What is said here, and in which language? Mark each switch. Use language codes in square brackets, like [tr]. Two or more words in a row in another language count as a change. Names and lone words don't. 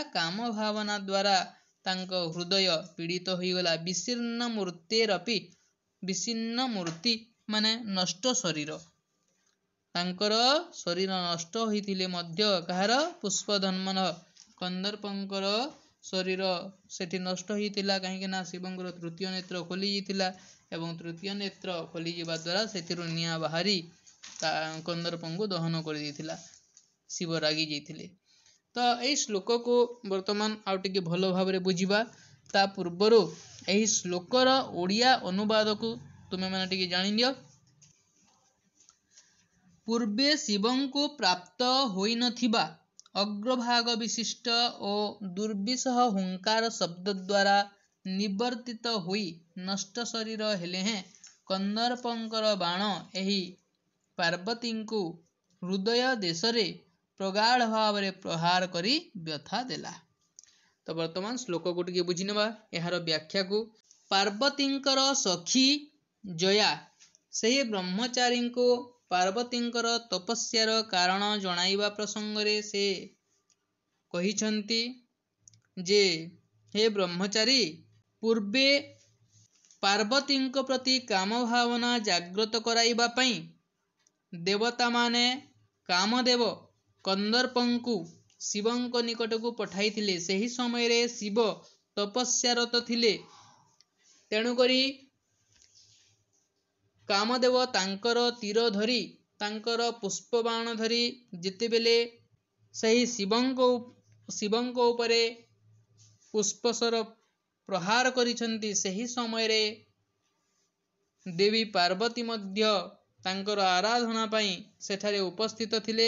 [or] କାମ ଭାବନା ଦ୍ୱାରା ତାଙ୍କ ହୃଦୟ ପୀଡ଼ିତ ହୋଇ ଗଲା। [sa] विशीर्ण मूर्तेरपि, [or] ବିଶୀର୍ଣ୍ଣ ମୂର୍ତ୍ତି ମାନେ ନଷ୍ଟ ଶରୀର, ତାଙ୍କର ଶରୀର ନଷ୍ଟ ହୋଇଥିଲେ ମଧ୍ୟ କାହାର? ପୁଷ୍ପଧନ୍ୱନ କନ୍ଦର୍ପଙ୍କର ଶରୀର ସେଠି ନଷ୍ଟ ହୋଇଥିଲା। କାହିଁକି ନା ଶିବଙ୍କର ତୃତୀୟ ନେତ୍ର ଖୋଲି ଯାଇଥିଲା ଏବଂ ତୃତୀୟ ନେତ୍ର ଖୋଲି ଯିବା ଦ୍ୱାରା ସେଥିରୁ ନିଆଁ ବାହାରି କନ୍ଦର୍ପଙ୍କୁ ଦହନ କରି ଦେଇଥିଲା। ଶିବ ରାଗି ଯାଇଥିଲେ। ତ ଏହି ଶ୍ଳୋକକୁ ବର୍ତ୍ତମାନ ଆଉ ଟିକେ ଭଲ ଭାବରେ ବୁଝିବା। ତା ପୂର୍ବରୁ ଏହି ଶ୍ଳୋକର ଓଡ଼ିଆ ଅନୁବାଦକୁ ତୁମେ ମାନେ ଟିକେ ଜାଣି ନିଅ। ପୂର୍ବେ ଶିବଙ୍କୁ ପ୍ରାପ୍ତ ହୋଇ ନଥିବା ଅଗ୍ରଭାଗ ବିଶିଷ୍ଟ ଓ ଦୁର୍ବିସହ ହୁଙ୍କାର ଶବ୍ଦ ଦ୍ୱାରା ନିବର୍ତ୍ତିତ ହୋଇ ନଷ୍ଟ ଶରୀର ହେଲେ ହେଁ କନ୍ଦର୍ପଙ୍କର ବାଣ ଏହି ପାର୍ବତୀଙ୍କୁ ହୃଦୟ ଦେଶରେ ପ୍ରଗାଢ଼ ଭାବ ରେ ପ୍ରହାର କରି ବ୍ୟଥା ଦେଲା। ତ ବର୍ତ୍ତମାନ ଶ୍ଳୋକକୁ ଟିକେ ବୁଝି ନେବା ଏହାର ବ୍ୟାଖ୍ୟାକୁ। ପାର୍ବତୀଙ୍କର ସଖୀ ଜୟା ସେହି ବ୍ରହ୍ମଚାରୀଙ୍କୁ ପାର୍ବତୀଙ୍କର ତପସ୍ୟାର କାରଣ ଜଣାଇବା ପ୍ରସଙ୍ଗ ରେ ସେ କହିଛନ୍ତି ଯେ ହେ ବ୍ରହ୍ମଚାରୀ, ପୂର୍ବେ ପାର୍ବତୀଙ୍କ ପ୍ରତି କାମ ଭାବନା ଜାଗ୍ରତ କରାଇବା ପାଇଁ ଦେବତା ମାନେ କାମଦେବ କନ୍ଦର୍ପଙ୍କୁ ଶିବଙ୍କ ନିକଟକୁ ପଠାଇ ଥିଲେ। ସେହି ସମୟ ରେ ଶିବ ତପସ୍ୟାରତ ଥିଲେ, ତେଣୁ କରି କାମଦେବ ତାଙ୍କର ତୀର ଧରି ତାଙ୍କର ପୁଷ୍ପ ବାଣ ଧରି ଯେତେବେଳେ ସେହି ଶିବଙ୍କ ଉପରେ ପୁଷ୍ପଶର ପ୍ରହାର କରିସନ୍ତି, ସେହି ସମୟ ରେ ଦେବୀ ପାର୍ବତୀ ମଧ୍ୟ ତାଙ୍କର ଆରାଧନା ପାଇଁ ସେଠାରେ ଉପସ୍ଥିତ ଥିଲେ।